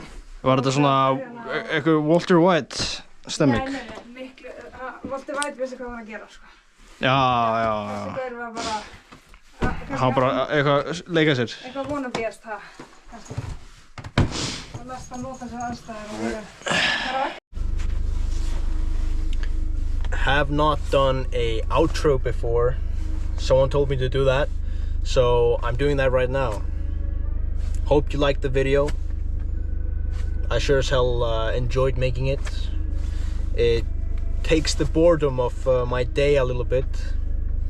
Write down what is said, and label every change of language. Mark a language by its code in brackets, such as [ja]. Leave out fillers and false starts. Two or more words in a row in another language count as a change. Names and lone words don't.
[is] Var þetta svona eitthvað Walter White stemming? Nei, miklu, Walter White vissi hvað hann var að gera sko. Já. Þessi gaur var bara, Hann bara eitthvað leika sér. eitthvað vonabíast það, kannski. Það var mest að nota sér aðstæður og vera. [en] Have not done a outro before. Someone told me to do that, so I'm doing that right now. Hope you liked the video. I sure as hell enjoyed making it. It takes the boredom of my day a little bit.